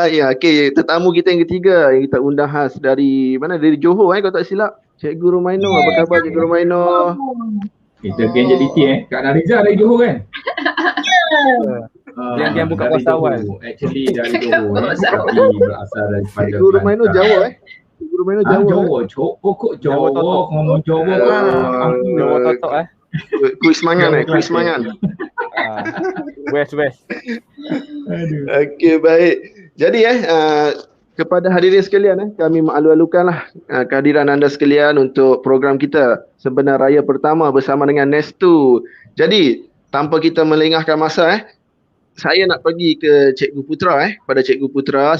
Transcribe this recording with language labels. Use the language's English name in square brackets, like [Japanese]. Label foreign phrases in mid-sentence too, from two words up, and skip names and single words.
[Malay] Ya, okey, tetamu kita yang ketiga yang kita undang khas dari mana? Dari Johor kalau tak silap. Cikgu Rumaino, apa khabar Cikgu Rumaino? Kita geng JDT Kak Nariza dari Johor kan? Geng-geng buka dari puasa awal. Johor. Actually dari Johor tapi berasal daripada Cikgu Rumaino Jawa Cikgu Rumaino Jawa. Jawa, pokok Jawa Jawa, totok. [Javanese] ngomong Jawa kau. [Malay] Jawa totok [Javanese] Kuis mangan kuis mangan. [Malay] West. Aduh. Okey, baik. Jadi kepada hadirin sekalian kami malu-alukanlah kehadiran anda sekalian untuk program kita Sebenar Raya pertama bersama dengan Nestu. Jadi tanpa kita melengahkan masa saya nak pergi ke Cikgu Putra pada Cikgu Putra.